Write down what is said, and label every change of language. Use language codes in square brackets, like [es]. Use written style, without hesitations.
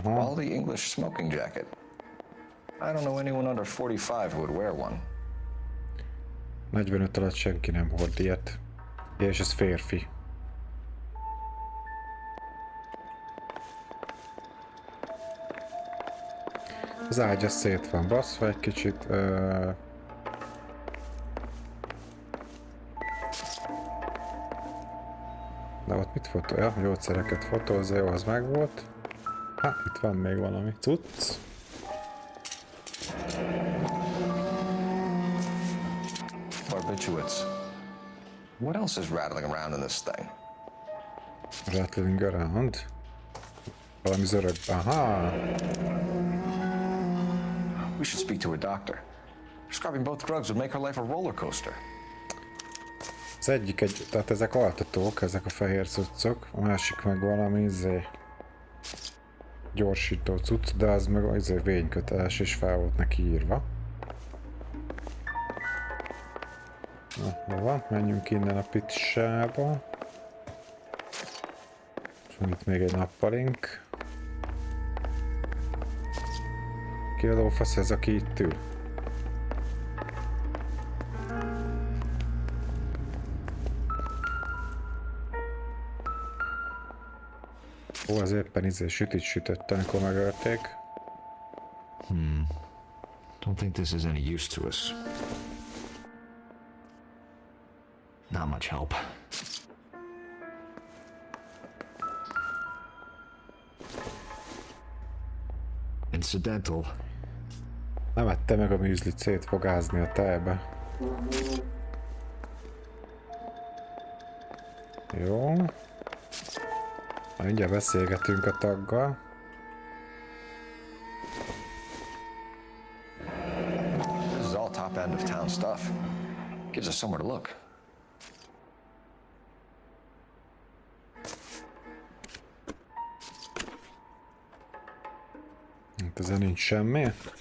[en] Quality English smoking jacket. I don't know anyone under 45 who would wear one. [hu] 45 alatt senki nem hord ilyet. És ez férfi. Az ágy az szét van baszva egy kicsit. De ott mit fotója? Gyógyszereket fotózza, jó, az meg volt. Hát itt van még valami cucc. [en] Barbiturates. What else is rattling around in this thing? Rattling around? [hu] Valami zörög. Aha! [en] We should speak to a doctor. Prescribing both drugs would make her life a roller coaster. [hu] Az egyik tehát ezek altatók, ezek a fehér cuccok, a másik meg valami gyorsító cucc, de az meg vényköteles és fel volt neki írva. Na, hova? Menjünk innen a pitsába. És van itt még egy nappalink. Ki a lófasz ez, aki itt ül? Ó, az éppen sütit sütötte, amikor megölték. [en] Don't think this is any use to us. Not much help. Incidental. [hu] Nem ette meg a műzlit szétfogázni a tejbe. Jó. Mindjárt beszélgetünk a taggal. [en] This is all top end of town stuff. Gives us somewhere to look. [hu] Itt ezen nincs semmi.